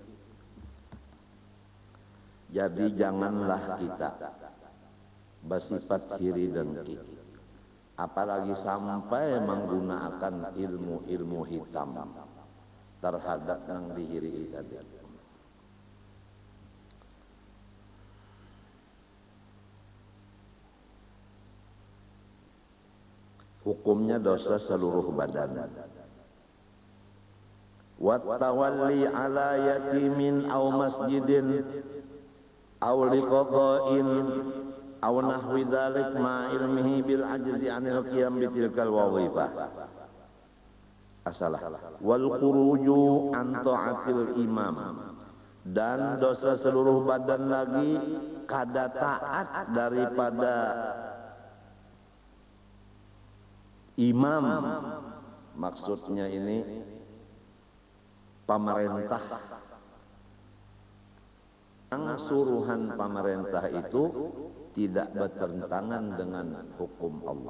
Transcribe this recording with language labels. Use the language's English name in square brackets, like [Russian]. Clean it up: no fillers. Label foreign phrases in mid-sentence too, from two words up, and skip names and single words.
[Malay] Jadi janganlah kita bersifat hiri dengki, apalagi sampai menggunakan ilmu-ilmu hitam terhadap yang dihiri tadi. Hukumnya dosa seluruh badan. [Arabic] وتولى على يتيم أو مسجد أو لقضاء أو نحو ذلك مع علمه بالعجز عن القيام بتلك الوظيفة. أصالة والخروج عن طاعة الإمام, [Malay] dan dosa seluruh badan lagi kada taat daripada imam. Maksudnya ini pemerintah. Yang suruhan pemerintah itu tidak bertentangan dengan hukum Allah.